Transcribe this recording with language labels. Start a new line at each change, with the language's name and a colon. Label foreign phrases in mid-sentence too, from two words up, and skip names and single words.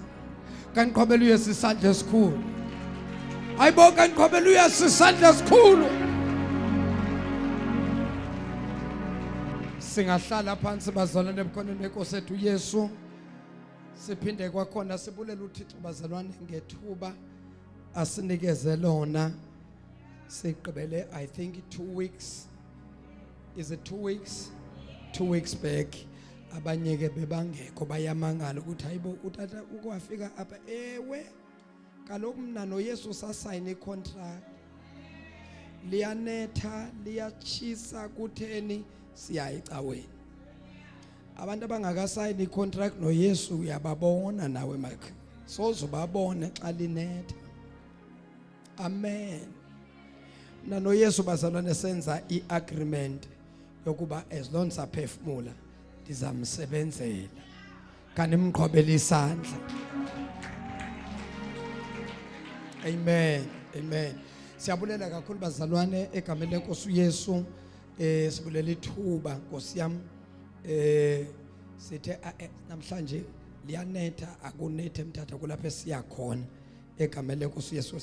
Xhosa: Kaniqhobela uYesu isandla esikhulu. Ayibo kaniqhobela uYesu isandla esikhulu.
Zulu: Singahlala phansi bazalwane ebukhoneni benkosi ethu uYesu.
Xhosa: Siphinde kwakhona sibulela uThixo bazalwane ngethuba asinikeze lona.
English: Siqhubele I think 2 weeks. Is it 2 weeks? 2 weeks back.
Xhosa: Abanye ke bebangekho bayamangala ukuthi hayibo utata ukwafika apha. Ewe kaloku mina noYesu sasayina icontract. Liyanetha liyachisa kutheni siyayicaweni. Abantu abangakasayini icontract noYesu uyababona nawe makhe. Sozubabone xa linetha. Amen. Na noYesu bazalwane senza iagreement yokuba
English: as long as
Xhosa: aphefumula ndizamsebenzela. Kanimqhobela isandla. Amen. Amen. Siyabulela kakhulu bazalwane egameni lenkosi uYesu. Sibulela ithuba Nkosi yami. Sithe namhlanje liyanetha akunethe eMthatha kulapho esiya khona egameni lenkosi uYesu.